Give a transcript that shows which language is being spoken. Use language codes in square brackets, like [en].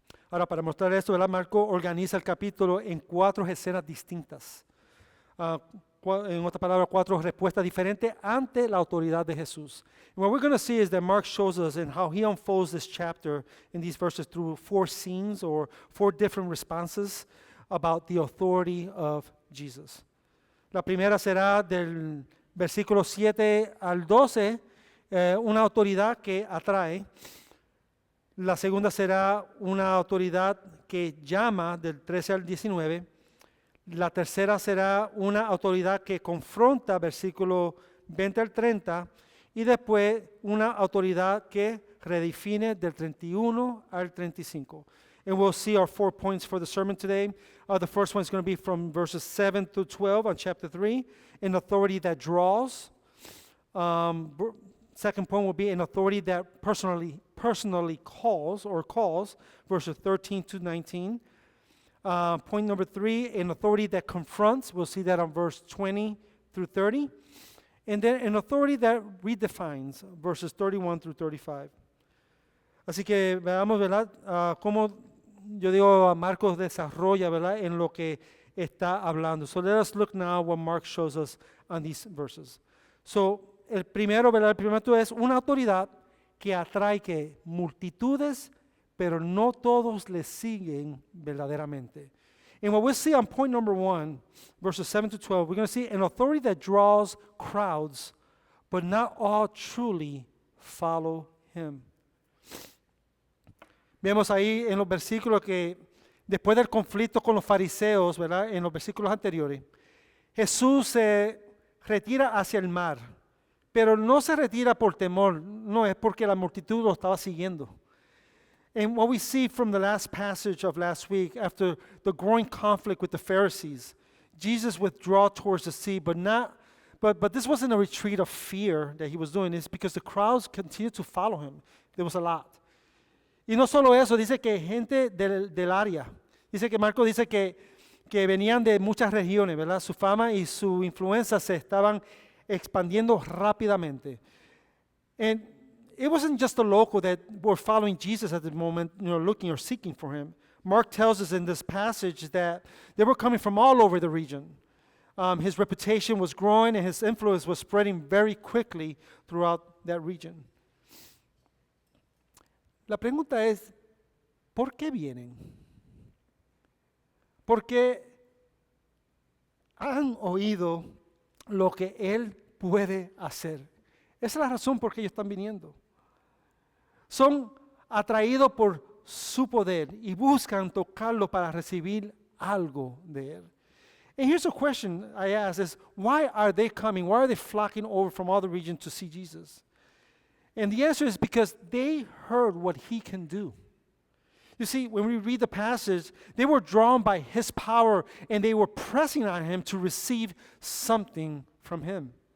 [es] Ahora, para mostrar esto, ¿verdad?, Marco organiza el capítulo en 4 escenas distintas. En otras palabras, 4 respuestas diferentes ante la autoridad de Jesús. [en] And what we're going to see is that Mark shows us in how he unfolds this chapter in these verses through 4 scenes or 4 different responses about the authority of Jesus. [es] La primera será del versículo 7 al 12, una autoridad que atrae. La segunda será una autoridad que llama, del 13 al 19. La tercera será una autoridad que confronta, versículo 20 al 30, y después una autoridad que redefine del 31 al 35. [en] And we'll see our 4 points for the sermon today. The first one is going to be from verses 7 through 12 on chapter 3, an authority that draws. Second point will be an authority that personally calls, verses 13 to 19. Point number 3, an authority that confronts. We'll see that on verse 20 through 30. And then an authority that redefines, verses 31 through 35. [es] Así que veamos, ¿verdad? Cómo yo digo, Marcos desarrolla, ¿verdad? En lo que está hablando. [en] So let us look now what Mark shows us on these verses. [es] So el primero, ¿verdad? El primero es una autoridad que atrae que multitudes, pero no todos le siguen verdaderamente. [en] And what we see on point number 1, verses 7 to 12, we're going to see an authority that draws crowds, but not all truly follow him. [es] Vemos ahí en los versículos que después del conflicto con los fariseos, ¿verdad? En los versículos anteriores, Jesús se retira hacia el mar, pero no se retira por temor, no es porque la multitud lo estaba siguiendo. [en] And what we see from the last passage of last week, after the growing conflict with the Pharisees, Jesus withdrew towards the sea, but this wasn't a retreat of fear that he was doing. It's because the crowds continued to follow him. There was a lot. [es] Y no solo eso, dice que gente del área, dice que Marcos dice que venían de muchas regiones, ¿verdad? Su fama y su influencia se estaban expandiendo rápidamente. [en] And it wasn't just the local that were following Jesus at the moment, looking or seeking for him. Mark tells us in this passage that they were coming from all over the region. His reputation was growing and his influence was spreading very quickly throughout that region. [es] La pregunta es, ¿por qué vienen? Porque han oído lo que Él puede hacer. Esa es la razón por qué ellos están viniendo. Son atraídos por su poder y buscan tocarlo para recibir algo de Él. [en] And here's a question I ask is, why are they coming? Why are they flocking over from all the region to see Jesus? And the answer is because they heard what he can do. You see, when we read the passage, they were drawn by his power and they were pressing on him to receive something from him.